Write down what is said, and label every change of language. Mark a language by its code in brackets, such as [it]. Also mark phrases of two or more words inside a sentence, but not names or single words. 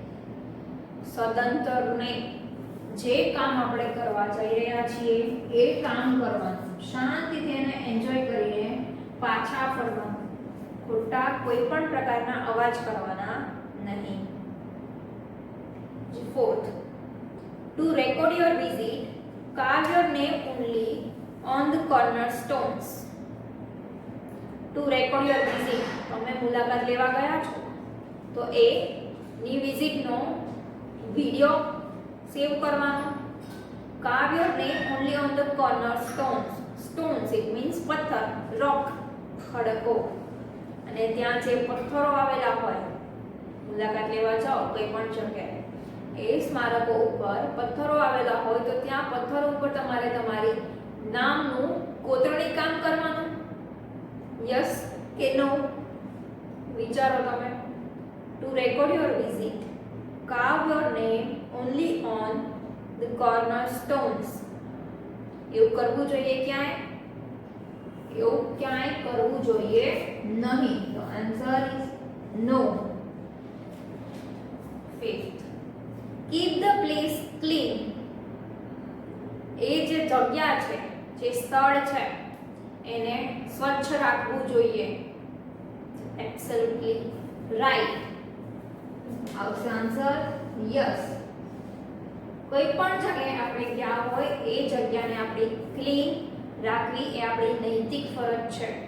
[gu] સદંતર નહીં, જે કામ આપણે કરવા જઈ રહ્યા છીએ એ કામ કરવાનું, શાંતિથી એને એન્જોય કરીને પાછા ફરવાનું. ખોટા કોઈ પણ પ્રકારના અવાજ કરવાના નહીં. [en] Fourth, to record your visit, carve your name only on the cornerstones. To record your visit, [gu] તમે મુલાકાત લેવા ગયા છો તો એ ની વિઝિટનો વિડિયો સેવ કરવાનો. [en] carve your name only on the cornerstones. stones it means પથ્થર, rock, ખડકો. [gu] અને ત્યાં જે પથ્થરો આવેલા હોય મુલાકાત લેવા જાઓ કોઈ પણ જગ્યાએ એ સ્મારકો ઉપર પથ્થરો આવેલા હોય તો ત્યાં પથ્થરો ઉપર તમારે તમારી નામનું કોતરણી કામ કરવાનું. યસ કે નો? વિચારો તમે. [en] To record your visit, carve your name only on the cornerstones. [gu] એવું કરવું જોઈએ ક્યાંય? એવું ક્યાંય કરવું જોઈએ નહીં. [en] તો answer is no. Fifth, keep the place clean. [gu] એ જે જગ્યા છે, જે સ્થળ છે, એને સ્વચ્છ રાખવું જોઈએ. [en] Absolutely right. [gu] આવશે આન્સર યસ. કોઈ પણ જગ્યાએ આપણે ગયા હોય એ જગ્યાને આપણે ક્લીન રાખવી એ આપણી નૈતિક ફરજ છે.